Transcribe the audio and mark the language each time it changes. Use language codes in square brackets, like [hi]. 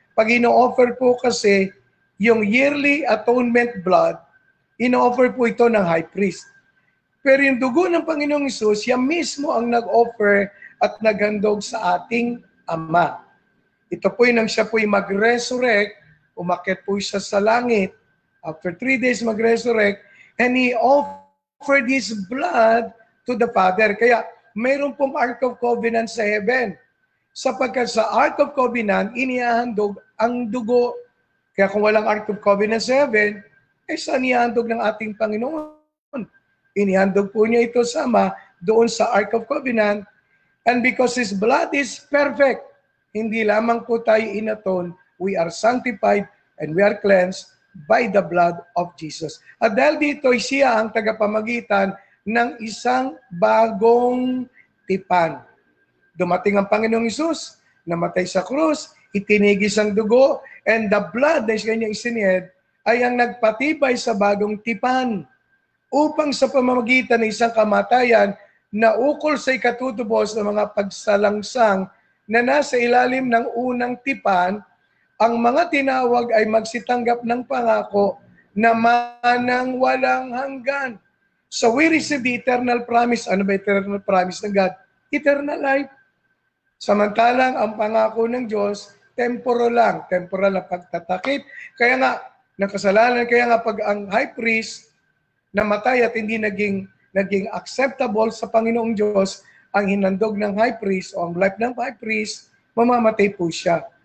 [tl] Pag ino-offer po kasi yung yearly atonement blood, ino-offer po ito ng high priest. Pero yung dugo ng Panginoong Hesus, yan mismo ang nag-offer at naghandog sa ating Ama. Ito po nang siya po'y mag-resurrect, umakyat po siya sa langit. [en] After 3 days mag-resurrect, and He offered His blood to the Father. [tl] Kaya mayroon pong Ark of Covenant sa heaven. Sapagkat sa Ark of Covenant, inihahandog ang dugo. Kaya kung walang Ark of Covenant sa heaven, saan inihahandog ng ating Panginoon? Inihandog po niya ito sama doon sa Ark of Covenant. [en] And because His blood is perfect, [tl] hindi lamang po tayo inaton, [en] we are sanctified and we are cleansed by the blood of Jesus. [tl] At dahil dito, siya ang tagapamagitan ng isang bagong tipan. Dumating ang Panginoong Hesus, namatay sa krus, itinigis ang dugo, [en] and the blood [tl] na kanyang isinihid ay ang nagpatibay sa bagong tipan upang sa pamamagitan ng isang kamatayan na ukol sa ikatutubos ng mga pagsalangsang na nasa ilalim ng unang tipan, ang mga tinawag ay magsitanggap ng pangako na manang walang hanggan. [en] So we receive the eternal promise. [tl] Ano ba eternal promise ng God? Eternal life. Samantalang ang pangako ng Diyos, temporal lang ang pagtatakip. Kaya nga, ng kasalanan, kaya nga pag ang high priest namatay at hindi naging acceptable sa Panginoong Diyos, ang hinandog ng high priest o ang life ng high priest, mamamatay po siya.